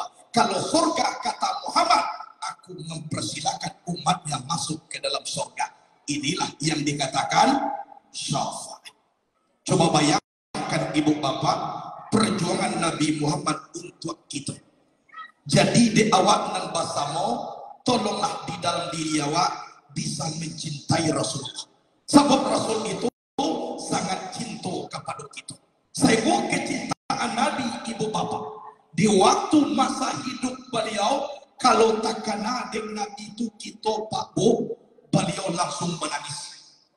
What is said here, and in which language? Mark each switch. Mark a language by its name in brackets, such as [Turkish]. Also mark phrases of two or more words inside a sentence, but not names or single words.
[Indonesian] Kalau surga kata Muhammad, aku mempersilakan umatnya masuk ke dalam surga. Inilah yang dikatakan syafaat. Coba bayangkan ibu bapak perjuangan Nabi Muhammad untuk kita. [Minangkabau] Jadi di awak nan basamo, tolonglah di dalam diri awak bisa mencintai Rasulullah. [Indonesian] Sebab Rasul itu sangat cinta kepada kita. Saya kecintaan Nabi ibu bapak. Di waktu masa hidup beliau, kalau tak kena dengan itu kita Pak Bu, beliau langsung menangis.